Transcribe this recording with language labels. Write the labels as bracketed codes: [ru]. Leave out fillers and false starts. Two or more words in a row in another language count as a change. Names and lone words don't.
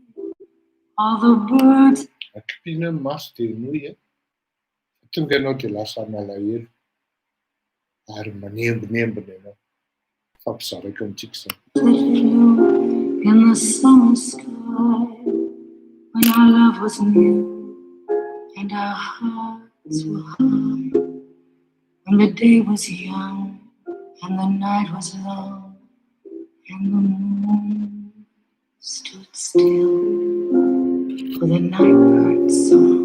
[en] All the birds. [mg] Akipina ny maso dia noy tonga ianao dia lasa malahelo ary manembonembona ianao. Fampizarako amintsika izany. [en] In the summer sky, when our love was new and our hearts were high, when the day was young and the night was long and the moon stood still for the nightbird's song.